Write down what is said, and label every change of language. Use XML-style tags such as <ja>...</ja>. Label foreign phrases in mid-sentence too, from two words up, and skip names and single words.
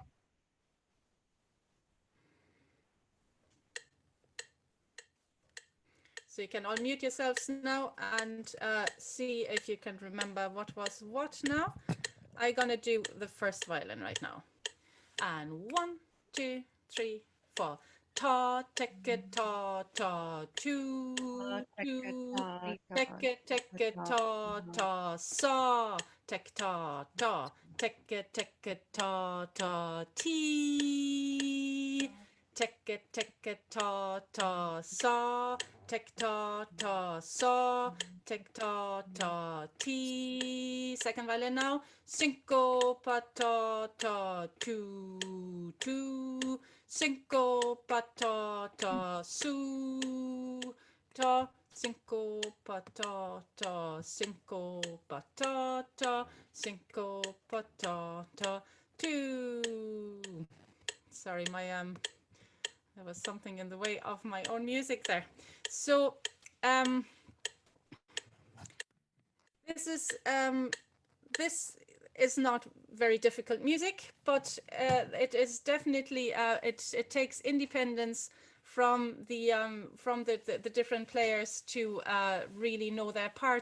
<en>So you can all mute yourselves now and see if you can remember what was what now. I'm gonna do the first violin right now. And 1, 2, 3, 4. Ta, teke, ta, ta, 2, 2. Teke, teke, ta, ta, sa. Tek, ta, ta. Teke, teke, ta, ta, ti. Teke, teke, ta, ta, sa. Tek, ta, ta, sa. Tek, ta, ta, ti. Second violin now. Syncopa, ta, ta, 2, 2. Syncopa, ta, ta, su, ta. Syncopa, ta, ta. Syncopa, ta, ta. Syncopa, ta, ta, 2. Sorry, my there was something in the way of my own music there. So this is not very difficult music, but it is definitely it takes independence from the different players to really know their parts.</en>